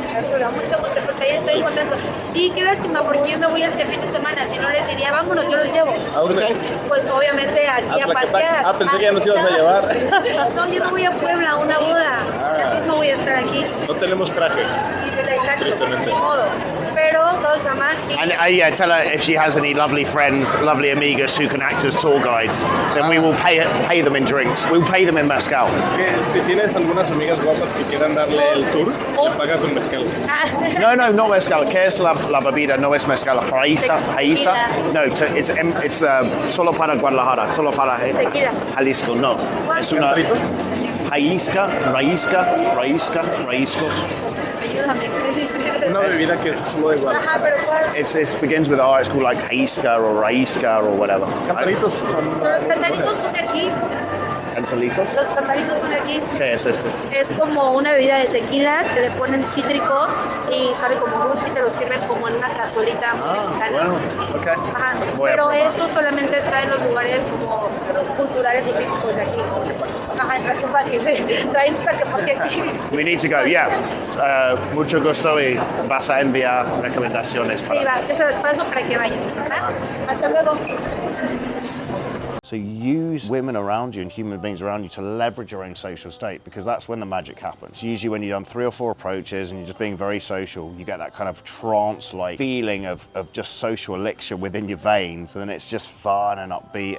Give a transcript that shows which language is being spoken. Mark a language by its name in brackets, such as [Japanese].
[Spanish] Arturo, mucho gusto. Pues ahí estoy contento. Y qué lástima, porque yo me voy este fin de semana. Si no les diría, vámonos, yo los llevo. ¿A dónde? Pues obviamente aquí a pasear. Pensé que ya nos ibas a llevar. No, yo me voy a Puebla a una boda. Ya mismo voy a estar aquí. No tenemos traje. Exacto, ni modo. Pero todos aman. Sí. [English] And yeah, tell her if she has any lovely friends, lovely amigas who can act as tour guides, then we will pay them in drinks. We'll pay them in mezcal. [Spanish] Que si tienes algunas amigas guapas que quieran darle el tour, te pagas con mezcal. No, no mezcal. ¿Qué es la bebida? No es mezcal. Raíza. No, it's solo para Guadalajara, solo para Tequila. Jalisco. No, es una raízca, raízcos. Ayúdame. Una bebida que es solo de Guadalajara. Ajá, pero ¿cuál? [English] It begins with R. It's called like Jaisca or Raízca or whatever. [Spanish] Cantaritos son... Los cantaritos son de aquí. Cantalitos. Los cantaritos son de aquí. ¿Qué es esto? Es como una bebida de tequila que le ponen cítricos y sabe como dulce y te lo sirven como en una cazuelita muy mexicana. Bueno, okay. Ajá. Voy a Pero probar. eso solamente está en los lugares como culturales y típicos de aquí. Ajá, en Tlaquepaque. Traen Tlaquepaque aquí. [English] We need to go, yeah. [Spanish] Mucho gusto y vas a enviar recomendaciones para... Sí, va, yo se los paso para que vayan. ¿Verdad? Hasta luego. [English] So use women around you and human beings around you to leverage your own social state, because that's when the magic happens. Usually when you've done 3 or 4 approaches and you're just being very social, you get that kind of trance-like feeling of just social elixir within your veins, and then it's just fun and upbeat.